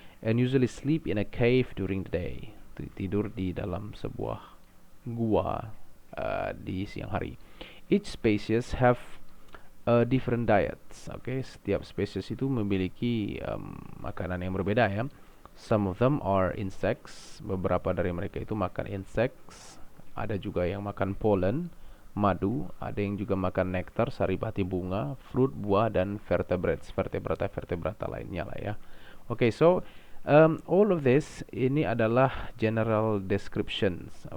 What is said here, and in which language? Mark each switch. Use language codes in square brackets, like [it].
[en] And usually sleep in a cave during the day. [id] Tidur di dalam sebuah gua di siang hari. [en] Each species have different diets. [id] Setiap spesies itu memiliki makanan yang berbeda ya. [en] Some of them are insects. [id] Beberapa dari mereka itu makan insects. Ada juga yang makan pollen, madu. Ada yang juga makan nektar, saripati bunga, fruit, buah, dan vertebrates, vertebrata lainnya lah ya. [en] So all of this [id] ini adalah [en] general descriptions.